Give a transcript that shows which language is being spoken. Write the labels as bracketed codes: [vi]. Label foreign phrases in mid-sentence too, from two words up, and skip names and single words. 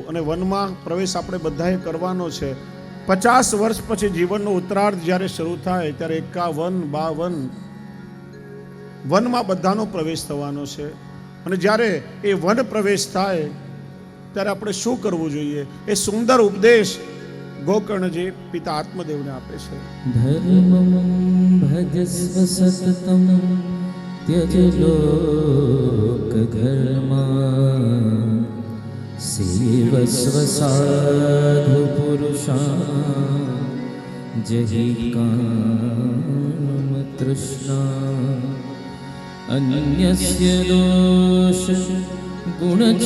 [gu] અને વનમાં પ્રવેશ આપણે બધાએ કરવાનો છે. 50 વર્ષ પછી જીવનનો ઉત્તરાર્ધ જ્યારે શરૂ થાય ત્યારે 51, 52 વનમાં બધાનો પ્રવેશ થવાનો છે. અને જ્યારે એ વન પ્રવેશ થાય ત્યારે આપણે શું કરવું જોઈએ? એ સુંદર ઉપદેશ ગોકર્ણજી પિતા આત્મદેવને આપે છે. [sa] धर्मं भजस्व सततम त्यज लोक धर्मा सेवस्व साधु पुरुषा जहि काम तृष्णा अन्यस्य दोष गुण